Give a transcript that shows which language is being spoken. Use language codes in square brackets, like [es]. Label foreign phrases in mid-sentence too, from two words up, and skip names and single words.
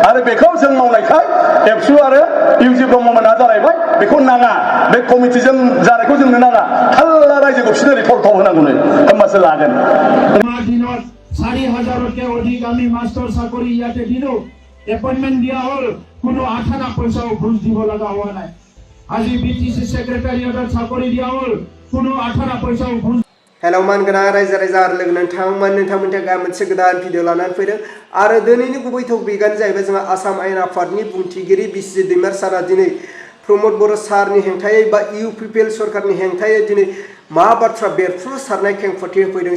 [brx] आरो बेखौ जों मावनायखाय एबसु आरो इउजि ब्रह्ममोना जालायबाय बेखौ नाङा बे कमिटिजों जानायखौ जोंनो नाङा थाल्ला रायजोखौ बिसोरनो रिपर्ट होनांगौनो होमबासो लागोन। [as] 4,000 অধিক আমি মাস্টার চাকরি ইয়াতে দিলো এপয়েন্টমেন্ট দিয়া হল কোনো আঠানা পয়সাও ঘুষ দিব লগা হোৱা নাই। আজি বিটিসি সেক্রেটারিয়েটৰ চাকৰি দিয়া হল কোনো আঠানা পয়সাও ঘুষ। [brx] हेलौ मानगोनां रायजो राजा आरो लोगो नोंथांमोननि थाखाय मोनसे गोदान भिडिअ लानानै फैदों आरो दिनैनि गुबै टपिकआनो जाहैबाय जोंहा आसाम आयेन आफादनि बुंथिगिरि बिस्रि दैमार सारा दिनै प्रमद बर' सारनि हेंथायै बा इउपिपिएल सरकारनि हेंथायै दिनै मा बाथ्रा बेरफ्रु सारनाय खेंफोरथि होफैदों।